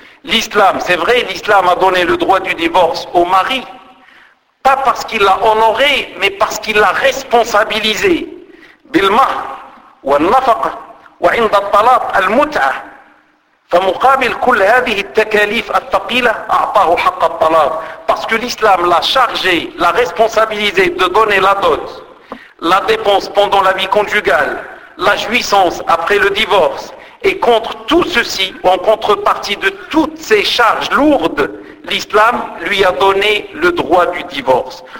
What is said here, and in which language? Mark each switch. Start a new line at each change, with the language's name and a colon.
French: L'islam, c'est vrai, l'islam a donné le droit du divorce au mari. Pas parce qu'il l'a honoré, mais parce qu'il l'a responsabilisé.
Arabic: بالمهر والنفقة وعند الطلاق المتعة. فمقابل كل هذه التكاليف الثقيلة أعطاه حق الطلاق.
French: Parce que l'islam l'a chargé, l'a responsabilisé de donner la dot, la dépense pendant la vie conjugale, la jouissance après le divorce, Et contre tout ceci, ou en contrepartie de toutes ces charges lourdes, l'islam lui a donné le droit du divorce.